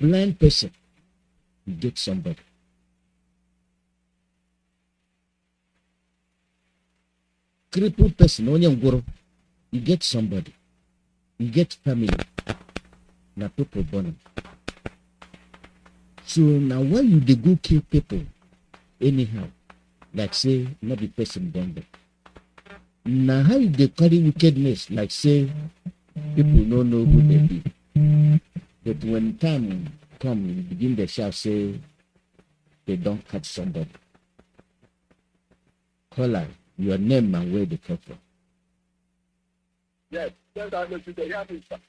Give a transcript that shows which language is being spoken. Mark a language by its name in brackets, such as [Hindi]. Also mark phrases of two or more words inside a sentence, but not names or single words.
[Nigerian Pidgin] Blind person, you get somebody. Crippled person, you get somebody. You get family. Na people born. So now when you dey go kill people anyhow, like say not the person born them. Now how you dey carry wickedness, like say people don't know who they be. But when time come, you begin to shout, say they don't catch somebody. Call out your name and where they come from. Yes, that's how you hear me, sir.